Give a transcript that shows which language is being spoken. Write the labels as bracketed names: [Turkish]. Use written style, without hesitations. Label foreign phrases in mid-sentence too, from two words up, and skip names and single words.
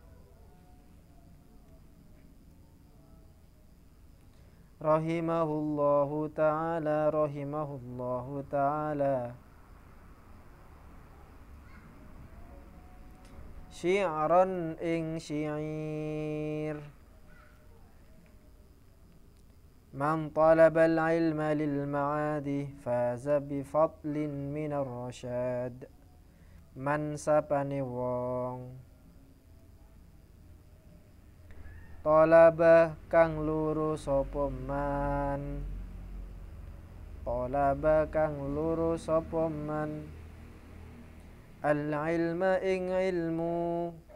[Arabic] رحمه الله تعالى شعرا [Javanese] ing syair [Arabic] من طلب العلم للمعاد فاز بفضل من الرشاد. [Javanese] Man sapane wong talaba kang luru sapa man talaba kang luru sapa man [Arabic] العلم [Javanese] ing ilmu